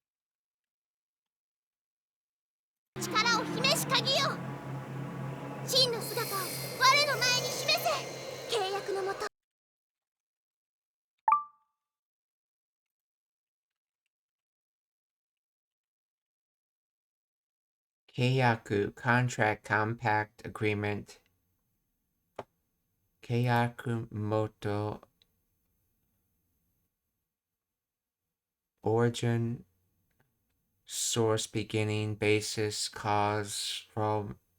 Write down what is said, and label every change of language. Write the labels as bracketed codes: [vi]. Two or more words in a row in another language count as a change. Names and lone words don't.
[ja] 力を示し鍵よ。真の姿を我の前に示せ。契約のもと。 Keiyaku, [en] contract, compact, agreement. [ja] 契約 元, [en] origin, source, beginning, basis, cause, from.